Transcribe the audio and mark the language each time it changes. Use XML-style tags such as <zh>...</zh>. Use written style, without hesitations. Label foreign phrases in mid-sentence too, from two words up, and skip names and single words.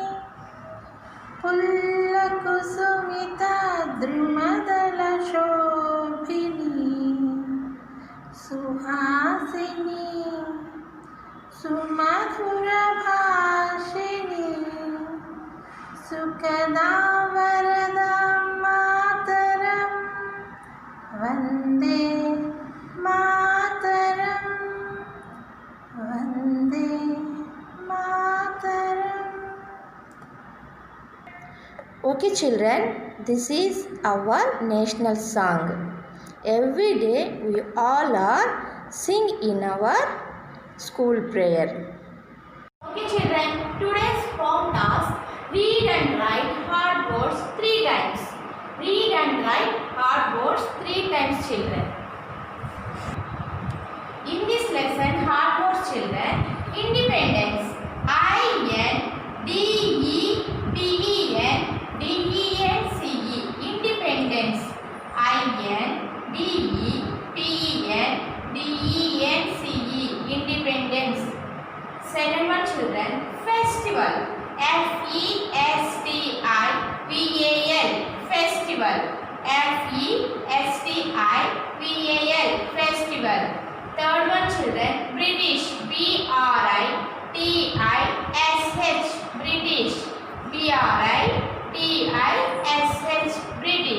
<sa>पुल्लकुसुमित द्रुमदल शोभिनी, सुहासिनी, सुमधुर भाषिणी, सुखदवरद मातरम्, वन्दे मातरम्, वन्दे मातरम्.</sa> <en>Okay, children, this is our national song. Every day we all are sing in our school prayer. Okay, children, today's poem task: read and write hard words 3 times. Read and write hard words 3 times, children. In this lesson, hard words, children: independence, I-N-D-E-P-E-N-D-E-N-C-E, independence, I-N-D-E-P-E-N-D-E-N-C-E, independence. Second one, children: festival, F-E-S-T-I-V-A-L, festival, F-E-S-T-I-V-A-L, festival. Third one children, British, B-R-I-T-I-S-H, British, B-R-I-T-I-S-H, British.</en>